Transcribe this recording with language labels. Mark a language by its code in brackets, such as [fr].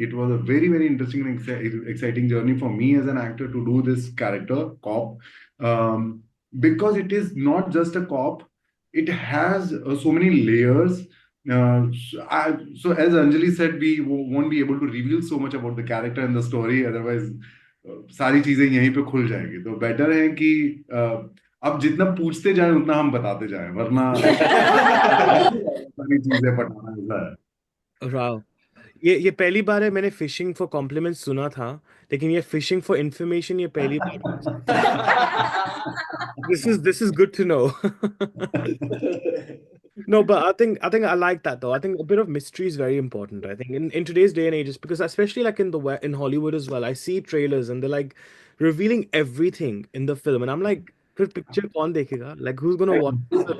[en] It was a very, very interesting and exciting journey for me as an actor to do this character, cop, because it is not just a cop. it has so many layers. So as Anjali said, we won't be able to reveal so much about the character and the story. [hi] Otherwise, सारी चीजें यहीं पे खुल जाएंगी. तो better है कि अब जितना पूछते जाएं उतना हम बताते जाएं, वरना सारी चीजें पटाना ऐसा है. वाह, ये पहली बार है मैंने [en] fishing for compliments [hi] सुना था, लेकिन ये [en] fishing for information [hi] ये पहली बार. [en] This is good to know. No, but I think I like that though. I think a bit of mystery is very important. I think in today's day and age, because especially like in Hollywood as well, I see trailers and they're like revealing everything in the film, and I'm like, [hi] "फिर picture कौन देखेगा? [en] Like who's gonna watch this film if